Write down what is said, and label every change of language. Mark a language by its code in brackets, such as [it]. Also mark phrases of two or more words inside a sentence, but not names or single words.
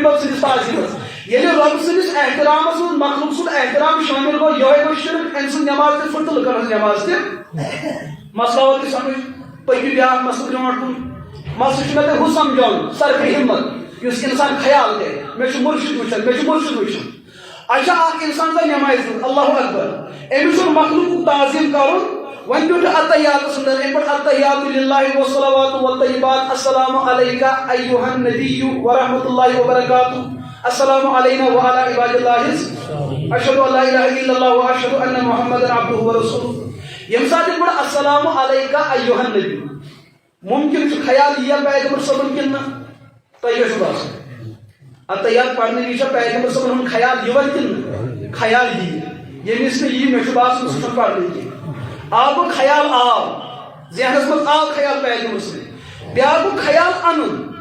[ks] بب سٕنٛدِس تعظیٖمس ییٚلہِ رۄب سٕنٛدِس احترامس منٛز مخلوق سُنٛد احترام شٲمِل گوٚو یِہوٚے گوٚو شرک أمۍ سٕنٛز نماز تہِ پھٕٹ تہٕ لُکن ہٕنٛز نماز تہِ مسلہٕ آو تۄہہِ سمجھ پٔکِو بیاکھ مسلہٕ برونٛٹھ کُن مسلہٕ چھُ مےٚ تۄہہِ ہُہ سمجھاوُن صرفِ ہمت یُس انسان خیال کرِ مےٚ چھُ مرشد وٕچھان مےٚ چھُ مرشد وٕچھان اچھا اکھ انسان زن نمازِ منٛز اللہ اکبر أمِس چھُنہٕ مخلوقُک تعظیٖم کرُن وۄنۍ پیوٚو اتحیاتس اندر امہِ پٮ۪ٹھ [ar] اتحیات للہ والصلوات والطیبات السلام علیکہ ایُہا النبی ورحمۃ اللہ وبرکاتہ السلام علینا وعلی عباد اللہ اشہد ان لا الہ الا اللہ واشہد ان محمدا عبدہ ورسولہ [ks] ییٚمہِ ساتہٕ یِتھ پٲٹھۍ [ar] السلام علیکہ ایُہا النبی [ks] ممکن چھُ خیال یِیا پیغمبر صٲبن کِنہٕ نہ تۄہہِ کیٛاہ چھُ باسان اتحیات پرنہٕ وِزِ چھا پیغمبر صٲبن ہُنٛد خیال یِوان کِنہٕ نہ خیال یی ییٚمِس نہٕ یی مےٚ چھُ باسان سُہ چھُنہٕ پرنٕے کینٛہہ آبُک خیال آو ذہنس منٛز آو خیال پیغمبر صٲب بیاکھ گوٚو خیال انُن